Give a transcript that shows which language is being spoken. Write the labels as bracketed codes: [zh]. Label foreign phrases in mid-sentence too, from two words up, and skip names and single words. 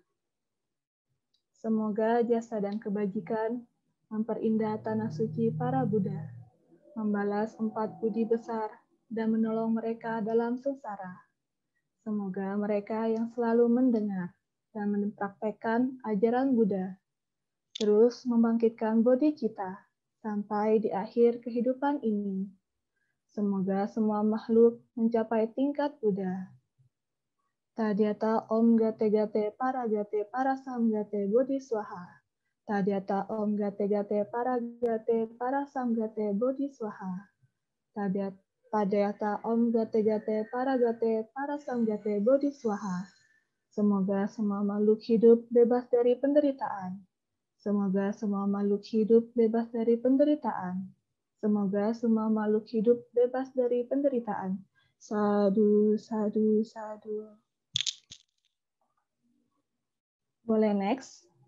[id] Semoga jasa dan kebajikan memperindah tanah suci para Buddha, membalas 4 budi besar, dan menolong mereka dalam sengsara. Semoga mereka yang selalu mendengar dan mempraktekkan ajaran Buddha, terus membangkitkan bodhicitta sampai di akhir kehidupan ini. Semoga semua makhluk mencapai tingkat Buddha. [sa] Tadyata Om Gate Gate Para Gate Para Samgate Bodhi Swaha. Tadyata Om Gate Gate Para Gate Para Samgate Bodhi Swaha. Tadyata Om Gate Gate Para Gate Para Samgate Bodhi Swaha. [id] Semoga semua makhluk hidup bebas dari penderitaan. Semoga semua makhluk hidup bebas dari penderitaan. Semoga semua makhluk hidup bebas dari penderitaan. [pi] Sadu, sadu, sadu. [id] Boleh next.